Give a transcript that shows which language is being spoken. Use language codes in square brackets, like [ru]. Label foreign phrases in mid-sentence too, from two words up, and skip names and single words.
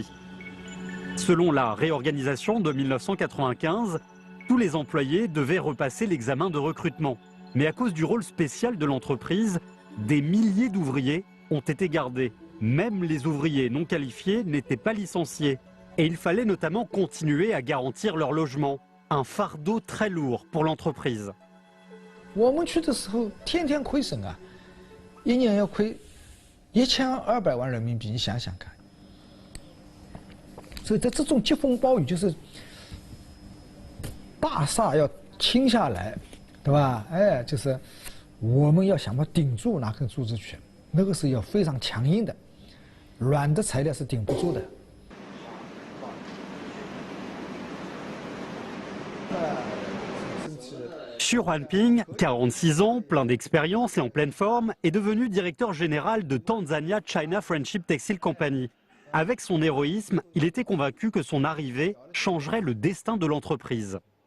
[fr] Selon la réorganisation de 1995, tous les employés devaient repasser l'examen de recrutement. Mais à cause du rôle spécial de l'entreprise, des milliers d'ouvriers ont été gardés. Même les ouvriers non qualifiés n'étaient pas licenciés. Et il fallait notamment continuer à garantir leur logement, un fardeau très lourd pour l'entreprise. [zh] 我们去的时候天天亏损啊，一年要亏1200万人民币，你想想看。所以在这种疾风暴雨，就是大厦要倾下来，对吧？哎，就是我们要想办法顶住那根柱子去，那个是要非常强硬的，软的材料是顶不住的。 [fr] Xu Huanping, 46 ans, plein d'expérience et en pleine forme, est devenu directeur général de Tanzania China Friendship Textile Company. Avec son héroïsme, il était convaincu que son arrivée changerait le destin de l'entreprise.